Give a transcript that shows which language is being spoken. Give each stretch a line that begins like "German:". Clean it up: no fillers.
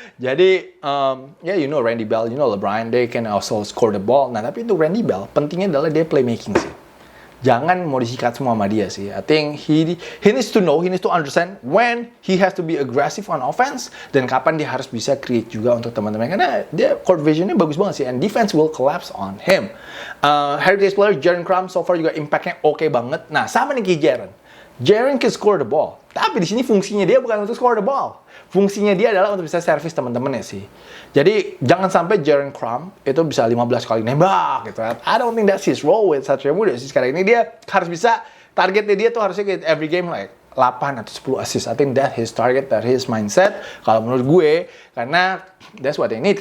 English: Jadi, you know Randy Bell, you know LeBron, they can also score the ball.
Indonesian: Nah, tapi untuk Randy Bell, pentingnya adalah dia playmaking sih. Jangan mau disikat semua sama dia sih.
English: I think he needs to know, he needs to understand when he has to be aggressive on offense
Indonesian: dan kapan dia harus bisa create juga untuk teman-teman. Karena dia
English: court visionnya
Indonesian: bagus banget sih.
English: And defense will collapse on him.
Indonesian: Heritage player Jaren Crum so far juga impactnya oke banget. Nah, sama nih kayak Jaren.
English: Jaren can score the ball.
Indonesian: Tapi di sini fungsinya dia bukan untuk
English: score the ball.
Indonesian: Fungsinya dia adalah untuk bisa servis teman-temannya sih. Jadi jangan sampai Jaren Crum itu bisa 15 kali nembak gitu.
English: I don't think that's his role with Satria Muda sih.
Indonesian: Sekarang ini dia harus bisa, targetnya dia tuh harusnya
English: get every game like 8 atau 10 assist. I think that his target, that his mindset.
Indonesian: Kalau menurut gue, karena
English: that's what they need.